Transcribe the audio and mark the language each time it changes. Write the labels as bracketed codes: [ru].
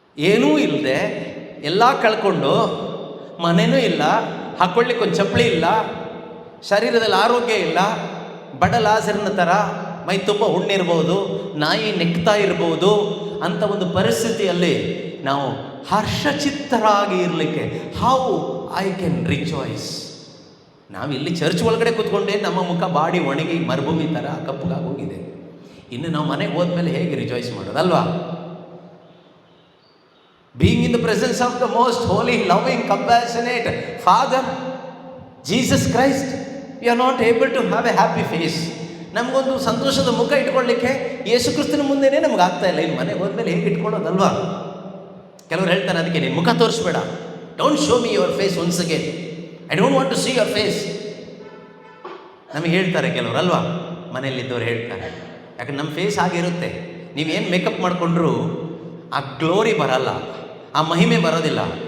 [kn] ಏನೂ ಇಲ್ಲದೆ, ಎಲ್ಲ ಕಳ್ಕೊಂಡು, ಮನೆಯೂ ಇಲ್ಲ, ಹಾಕೊಳ್ಳಿಕ್ಕೆ ಒಂದು ಚಪ್ಪಲಿ ಇಲ್ಲ, ಶರೀರದಲ್ಲಿ ಆರೋಗ್ಯ ಇಲ್ಲ, ಬಡ ಲಾಜರನ ಥರ ಮೈ ತುಂಬ ಹುಣ್ಣಿರ್ಬೋದು, ನಾಯಿ ನೆಕ್ತಾ ಇರ್ಬೋದು, ಅಂಥ ಒಂದು ಪರಿಸ್ಥಿತಿಯಲ್ಲಿ ನಾವು ಹರ್ಷಚಿತ್ತರಾಗಿ ಇರಲಿಕ್ಕೆ [en] How I can rejoice? [kn] ನಾವಿಲ್ಲಿ ಚರ್ಚ್ ಒಳಗಡೆ ಕೂತ್ಕೊಂಡೆ ನಮ್ಮ ಮುಖ ಬಾಡಿ ಒಣಗಿ ಮರುಭೂಮಿ ಥರ ಕಪ್ಪಗಾಗಿ ಹೋಗಿದೆ. ಇನ್ನು ನಾವು ಮನೆಗೆ ಹೋದ್ಮೇಲೆ ಹೇಗೆ rejoice ಮಾಡೋದಲ್ವಾ? [en] Being in the presence of the most holy, loving, compassionate Father, Jesus Christ, we are not able to have a happy face. [kn] ನಮಗೊಂದು ಸಂತೋಷದ ಮುಖ ಇಟ್ಕೊಳ್ಳಿಕ್ಕೆ ಯೇಸು ಕ್ರಿಸ್ತನ ಮುಂದೆನೇ ನಮ್ಗೆ ಆಗ್ತಾ ಇಲ್ಲ. ಇನ್ನು ಮನೆಗೆ ಹೋದ್ಮೇಲೆ ಹೇಗೆ ಇಟ್ಕೊಳ್ಳೋದಲ್ವಾ? ಕೆಲವರು ಹೇಳ್ತಾರೆ ಅದಕ್ಕೆ ನೀನು ಮುಖ ತೋರಿಸ್ಬೇಡ, [en] Don't show me your face once again, I don't want to see your face. [kn] ನಮಗೆ ಹೇಳ್ತಾರೆ ಕೆಲವರು ಅಲ್ವಾ, ಮನೆಯಲ್ಲಿದ್ದವ್ರು ಹೇಳ್ತಾರೆ. ಯಾಕಂದ್ರೆ ನಮ್ಮ ಫೇಸ್ ಆಗಿರುತ್ತೆ, ನೀವೇನು ಮೇಕಪ್ ಮಾಡಿಕೊಂಡ್ರೂ ಆ ಗ್ಲೋರಿ ಬರಲ್ಲ, ಆ ಮಹಿಮೆ ಬರೋದಿಲ್ಲ.